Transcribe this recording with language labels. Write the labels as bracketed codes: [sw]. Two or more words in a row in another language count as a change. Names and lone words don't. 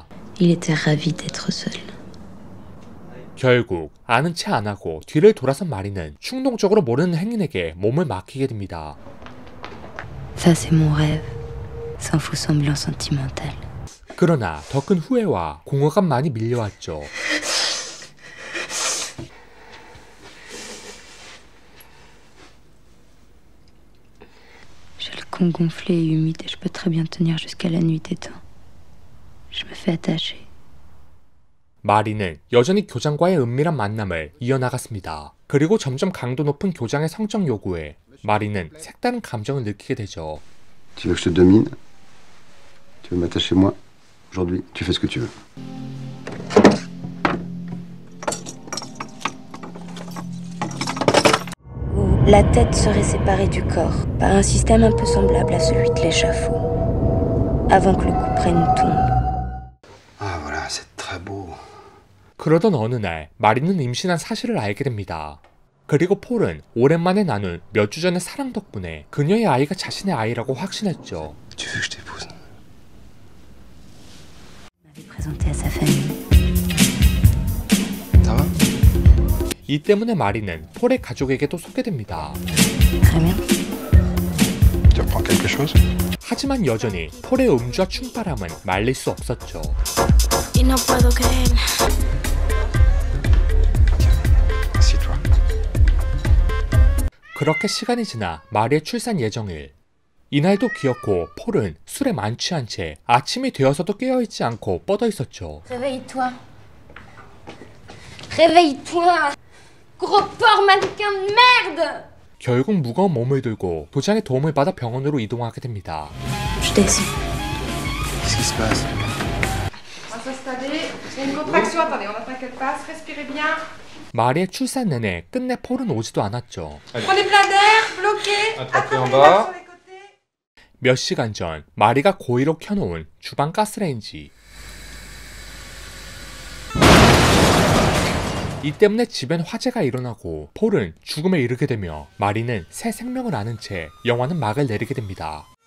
[fr] Il était ravi d'être seul. [ko] 결국 아는 채 안 하고 뒤를 돌아선 마리는 충동적으로 모르는 행인에게 몸을 맡기게 됩니다. [fr] Ça c'est mon rêve, sans faux semblant sentimental. [ko] 그러나 더 큰 후회와 공허감만이 밀려왔죠. [fr] J'ai le con gonflé et humide et je peux très bien tenir jusqu'à la nuit des temps. Je me fais attacher. [ko] 마리는 여전히 교장과의 은밀한 만남을 이어나갔습니다. 그리고 점점 강도 높은 교장의 성적 요구에 마리는 색다른 감정을 느끼게 되죠. [fr] Tu veux que je te domine? Tu veux m'attacher moi? Aujourd'hui, tu fais ce que tu veux. La tête serait séparée du corps par un système un peu semblable à celui de l'échafaud, avant que le coup prenne tombe. Ah voilà, c'est très beau. [ko] 그러던 어느 날 마리는 임신한 사실을 알게 됩니다. 그리고 폴은 오랜만에 나눈 몇 주 전의 사랑 덕분에 그녀의 아이가 자신의 아이라고 확신했죠. [fr] Tu veux que je t'épouse? Présenté à sa famille. Ça va? [ko] 이 때문에 마리는 폴의 가족에게도 소개됩니다. [fr] Très bien. Tu reprends quelque chose? [ko] 하지만 여전히 폴의 음주와 충바람은 말릴 수 없었죠. [es] Y no puedo creer. [fr] Assieds-toi. [ko] 그렇게 시간이 지나 마리의 출산 예정일. 이날도 기어코 폴은 술에 만취한 채 아침이 되어서도 깨어있지 않고 뻗어 있었죠. [fr] Réveille-toi. Réveille-toi. Gros porc mannequin de merde. [ko] 결국 무거운 몸을 들고 도장의 도움을 받아 병원으로 이동하게 됩니다. [fr] Je descends. Qu'est-ce qui se passe? On va s'installer. Il y a une contraction. Attendez, on n'attend qu'elle passe. Respirez bien. [ko] 마리의 출산 내내 끝내 폴은 오지도 않았죠. [fr] Prenez plein d'air. Bloquez. Attrapez en Attrapez bas. sur les côtés. [ko] 몇 시간 전 마리가 고의로 켜놓은 주방 가스레인지. 이 때문에 집엔 화재가 일어나고 폴은 죽음에 이르게 되며 마리는 새 생명을 아는 채 영화는 막을 내리게 됩니다.